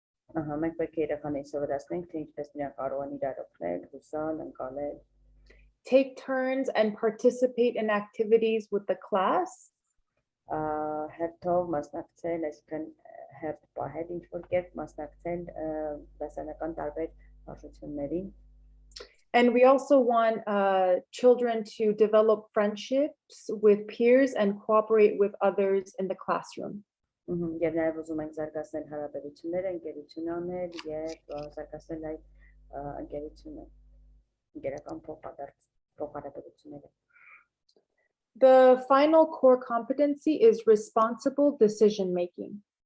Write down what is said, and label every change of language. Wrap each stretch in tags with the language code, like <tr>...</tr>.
<hy>Մենք պետք է երեխաներին սովորեցնենք, թե ինչպես նրանք կարող են իրար օգնել, հուսալ, ընկալել։</hy> <en>Take turns and participate in activities with the class.</en> <hy>Հերթով մասնակցել, այսինքն հերթ պահել ինչ-որ կերպ մասնակցել դասական տարբեր վարժությունների։</hy> <en>And we also want children to develop friendships with peers and cooperate with others in the classroom.</en> <hy>Եվ նաև ուզում ենք զարգացնել հարաբերությունները, ընկերություն անել եւ զարգացնել այդ ընկերությունը, ընկերական փոխհարաբերությունները։</hy> <en>The final core competency is responsible decision making.</en>